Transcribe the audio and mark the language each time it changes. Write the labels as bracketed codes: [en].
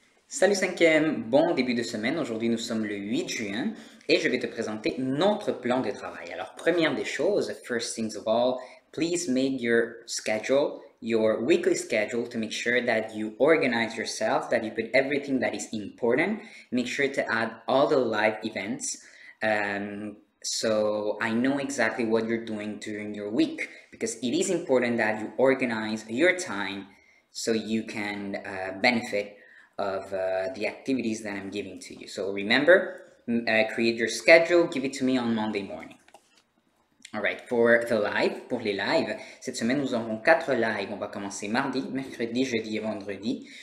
[fr] Salut cinquième, bon début de semaine. Aujourd'hui nous sommes le 8 juin et je vais te présenter notre plan de travail. Alors première des choses, [en] first things of all, please make your schedule, your weekly schedule to make sure that you organize yourself, that you put everything that is important. Make sure to add all the live events. So I know exactly what you're doing during your week because it is important that you organize your time so you can benefit of the activities that I'm giving to you. So remember, create your schedule, give it to me on Monday morning. Alright, for the live, [fr] pour les lives, cette semaine nous aurons 4 lives. On va commencer mardi, mercredi, jeudi et vendredi.